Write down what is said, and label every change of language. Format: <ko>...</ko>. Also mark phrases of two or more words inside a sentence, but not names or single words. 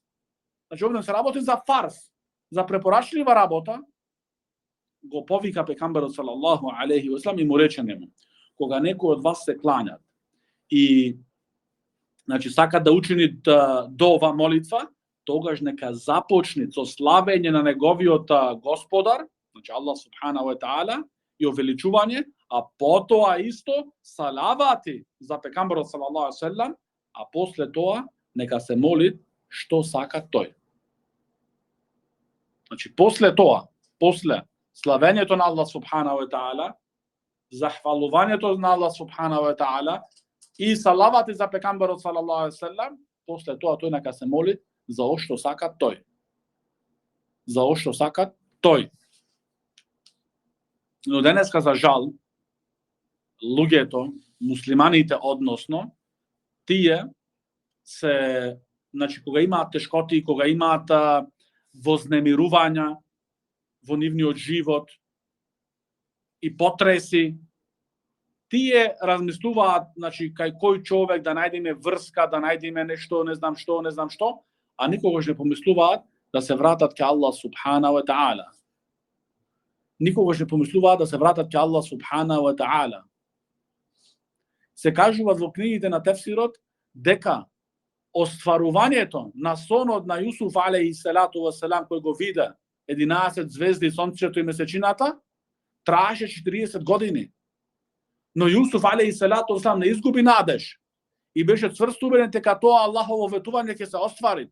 <mk>Значи, овде се работи за фарс, за препорачлива работа, го повика пекамберот</mk> <ar>صلى الله عليه وسلم</ar> <mk>и му рече нему, кога некој од вас се кланјат и значи сака да учини дова молитва, тогаш нека започне со славење на неговиот Господар, значи</mk> <ar>الله سبحانه وتعالى,</ar> <mk>и увеличување, а потоа исто салавати за пекамберот</mk> <ar>صلى الله عليه وسلم,</ar> <mk>а после тоа нека се моли што сака тој. Значи после тоа, после славењето на</mk> <ar>الله سبحانه وتعالى,</ar> <mk>захвалувањето на</mk> <ar>الله سبحانه وتعالى</ar> <mk>и салавати за пекамберот</mk> <ar>صلى الله عليه وسلم,</ar> <mk>после тоа тој нека се моли за што сака тој. За што сака тој. Но денеска за жал луѓето, муслиманите односно, тие се, значи кога имаат тешкоти, кога имаат вознемирувања во нивниот живот и потреси, тие размислуваат, значи кај кој човек да најдеме врска, да најдеме нешто, не знам што, а никогаш не помислуваат да се вратат кај</mk> <ar>الله سبحانه وتعالى.</ar> <mk>Никогаш не помислуваат да се вратат кај</mk> <ar>الله سبحانه وتعالى.</ar> <mk>Се кажува во книгите на тефсирот дека остварувањето на сонот на Јусуф</mk> <ar>عليه الصلاة والسلام</ar> <mk>кој го виде 11 звезди, сонцето и месечината, траеше 40 години. Но Јусуф</mk> <ar>عليه الصلاة والسلام</ar> <mk>не изгуби надеж и беше цврсто убеден дека тоа Аллахово ветување ќе се оствари.</mk>